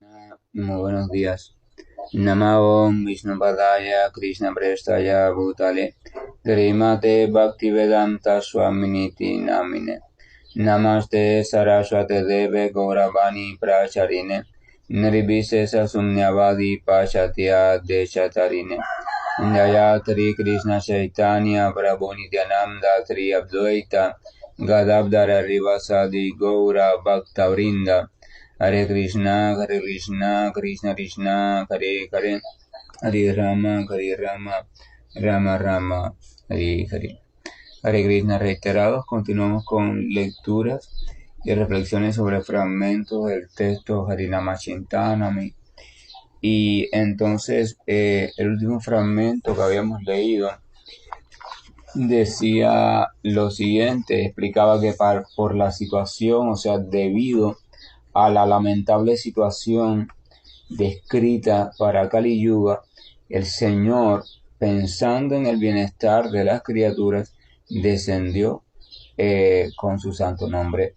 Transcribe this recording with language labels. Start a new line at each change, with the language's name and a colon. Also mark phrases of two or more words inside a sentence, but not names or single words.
Spanish: Muy buenos días.
Sanskrit: Namo Om Vishnupadaya Krishna Prestaya Bhutale Grimate Bhaktivedanta Swaminiti Namine Namaste Saraswate Deve Gauravani Pracharine Nirvisesa Sumnyavadi Pachatya Deshatarine Jayatri Krishna Chaitanya Prabhu Nityananda Tri Advaita Gadadhara Rivasadi Gaura Bhaktavrinda Hare Krishna, Krishna Krishna, Hare Hare, Hare Rama, Rama Rama, Hare Hare. Hare Krishna
Spanish: reiterados, continuamos con lecturas y reflexiones sobre fragmentos del texto Harinama Chintanami. Y entonces el último fragmento que habíamos leído decía lo siguiente, explicaba que por la situación, o sea, debido a la lamentable situación descrita para Kali Yuga, el Señor, pensando en el bienestar de las criaturas, descendió con su santo nombre.